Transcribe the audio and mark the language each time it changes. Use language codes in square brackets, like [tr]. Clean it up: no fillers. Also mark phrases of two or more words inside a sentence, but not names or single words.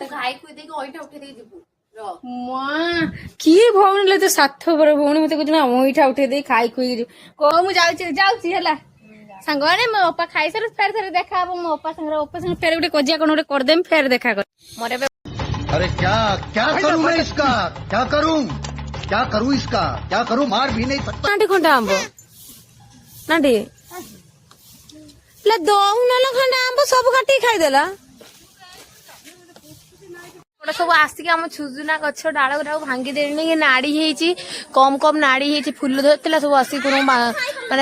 [or] ଖାଇ ଖୁଇ ଦେଇକି ଅଇଁଠା ଉଠେଇ ଦେଇକି ଯିବୁ କିଏ ଭଉଣୀ ଲୋ ତୁ ସ୍ୱାର୍ଥପର ଭଉଣୀ ମତେ କହୁଛି ନା ଅଇଁଠା ଉଠେଇ ଦେଇ ଖାଇ ଖୁଇକି ଯିବୁ କହ ମୁଁ ଯାଉଛି ହେଲା ସାଙ୍ଗମାନେ ମୋ ଅପା ଖାଇସାରୁ ଫେର ଥରେ ଦେଖା ହବ ମୋ ଅପା ସାଙ୍ଗରେ ଫେର ଗୋଟେ କଜିଆ କଣ ଗୋଟେ କରିଦେମି ଫେର ଦେଖା କରି ମୋର ଏବେ [hi] अरे क्या क्या करूं मैं इसका क्या करूं इसका क्या करूं मार भी नहीं सकता [or] ନାଣ୍ଟି ଖଣ୍ଡା ଆମ୍ବ ନାଣ୍ଟି ଦଉନ ଖଣ୍ଡା ଆମ୍ବ ସବୁ କାଟିକି ଖାଇଦେଲା ସବୁ ଆସିକି ଆମ ଛୁଜୁନା ଗଛ ଡାଳ ଗୁଡାକୁ ଭାଙ୍ଗି ଦେଲେଣି କି ନାଡି ହେଇଛି କମ ନାଡି ହେଇଛି ଫୁଲ ଧରିଥିଲା ସବୁ ଆସିକି କଣ ମାନେ